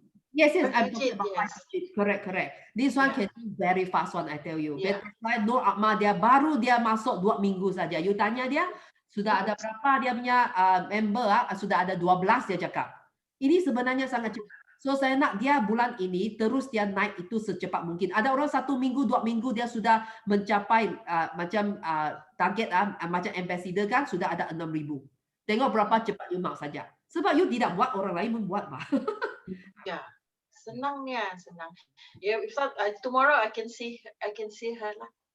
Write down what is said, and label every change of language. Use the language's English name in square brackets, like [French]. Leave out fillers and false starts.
[English] Yes, I'm talking about 5 digits. Correct. This one can be very fast one, I tell you. [Malay] Betul, Nur Akmal dia baru dia masuk 2 minggu saja. You tanya dia, sudah ada berapa dia punya member, sudah ada 12 dia cakap. Ini sebenarnya sangat cepat. So saya nak dia bulan ini terus dia naik itu secepat mungkin. Ada orang 1 minggu, 2 minggu dia sudah mencapai macam target macam ambassador kan sudah ada 6,000. Tengok berapa cepat you mau saja. Sebab you tidak buat, orang lain membuat. Senangnya, senang. [English] Yeah, tomorrow I can see her lah.